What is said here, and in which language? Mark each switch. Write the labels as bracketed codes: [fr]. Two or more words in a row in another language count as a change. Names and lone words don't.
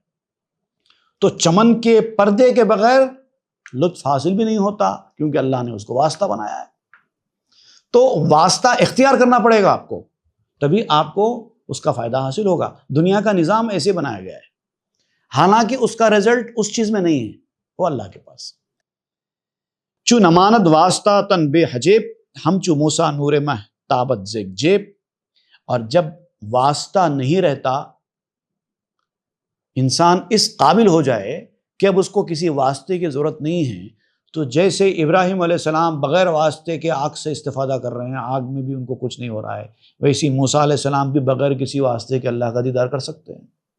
[ur] تو چمن کے پردے کے بغیر لطف حاصل بھی نہیں ہوتا، کیونکہ اللہ نے اس کو واسطہ بنایا ہے۔ تو واسطہ اختیار کرنا پڑے گا آپ کو، تبھی آپ کو اس کا فائدہ حاصل ہوگا۔ دنیا کا نظام ایسے بنایا گیا ہے، حالانکہ اس کا رزلٹ اس چیز میں نہیں ہے، وہ اللہ کے پاس۔ [fa] چو نماند واسطہ تن بے حجیب، ہم چو موسیٰ نور مہ تابت زیگ جیب۔ [ur] اور جب واسطہ نہیں رہتا، انسان اس قابل ہو جائے کہ اب اس کو کسی واسطے کی ضرورت نہیں ہے، تو جیسے ابراہیم [ar] علیہ السلام [ur] بغیر واسطے کے آگ سے استفادہ کر رہے ہیں، آگ میں بھی ان کو کچھ نہیں ہو رہا ہے، ویسی موسیٰ [ar] علیہ السلام [ur] بھی بغیر کسی واسطے کے اللہ کا دیدار کر سکتے ہیں۔